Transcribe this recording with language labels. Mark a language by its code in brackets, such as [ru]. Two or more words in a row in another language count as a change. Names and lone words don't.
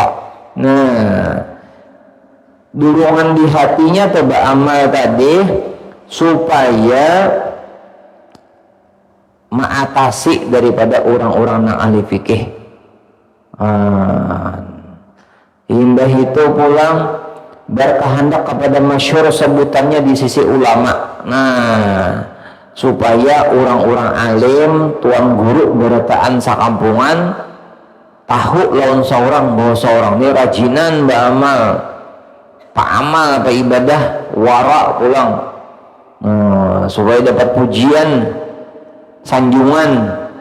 [id] Nah, dorongan di hatinya coba amal tadi supaya mengatasi daripada orang-orang yang ahli fikih. Hingga itu pulang berkehendak kepada masyhur sebutannya di sisi ulama. [bjn] Nah, supaya orang-orang alim, tuan guru berataan sakampungan tahu lawan seorang bahwa seorang ini rajinan beramal, pak amal, pak ibadah, wara pulang, supaya dapat pujian, sanjungan.